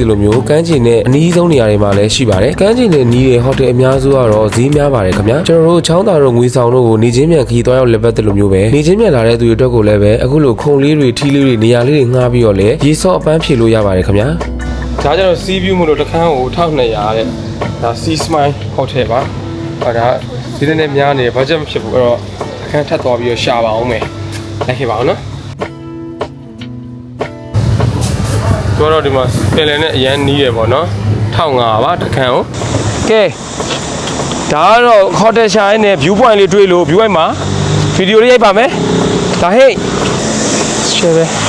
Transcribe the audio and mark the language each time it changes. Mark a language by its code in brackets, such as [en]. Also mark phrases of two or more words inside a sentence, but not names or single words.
[my] လိုမျိုးကမ်းခြေနဲ့အနီးဆုံးနေရာတွေမှာလည်းရှိပါတယ်ကမ်းခြေနဲ့နီးတဲ့ဟိုတယ်အများစုကတော့ဈေးများပါတယ်ခင်ဗျာကျွန်တော်တို့ချောင်းသာတို့ငွေဆောင်တို့ကိုနေချင်းမြန်ခီးသွားရောက်လက်ပတ်တယ်လို့မျိုးပဲနေချင်းမြန်လာတဲ့သူတွေအတွက်ကိုလည်းပဲအခုလိုခုံလေးတွေထီးလေးတွေနေရာလေးတွေငှားပြီးတော့လည်းရေဆော့အပန်းဖြေလို့ရပါတယ်ခင်ဗျာဒါကြတော့ [en] sea view [my] မို့လို့တစ်ခန်းကို1200တဲ့ဒါ sea smile hotel ပါဒါဒီနေ့များနေ budget မဖြစ်ဘူးအဲ့တော့အခန်းထပ်သွားပြီးတော့ရှာပါအောင်မယ်လိုက်ခဲ့ပါအောင်နော် တို့တော့ဒီမှာပင်လယ်နဲ့အရန်နီးရပေါ့နော်1500ပါတစ်ခန်းကိုကဲဒါကတော့ hotel ရှာရင်းနဲ့ [en] view point [my] လေးတွေ့လို့ [en] view point [my] မှာဗီဒီယိုလေးရိုက်ပါမယ်ဒါဟေ့ရှယ်ပဲ